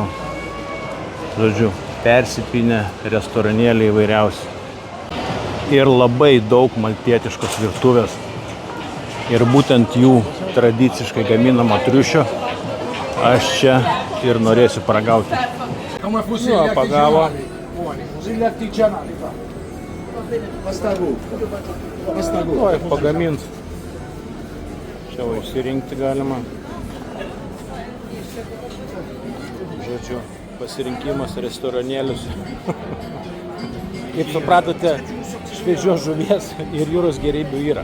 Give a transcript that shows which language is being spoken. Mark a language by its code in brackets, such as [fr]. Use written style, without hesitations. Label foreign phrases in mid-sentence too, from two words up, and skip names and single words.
[lt] Žodžiu, persipinę restoranėliai įvairiausi. Ir labai daug maltietiškos virtuvės. Ir būtent jų tradiciškai gaminamo triušio aš čia ir norėsiu paragauti. [it] Come fusilli [lt] No, pagavo. [it] artigianali, buoni, fusilli artigianali fa. Basta gusto. Basta gusto. [lt] Tuoj pagamins. Čia va išsirinkti galima. Žodžiu, pasirinkimas restoranėlius. Kaip supratote, šviežios žuvies ir jūros gėrybių yra.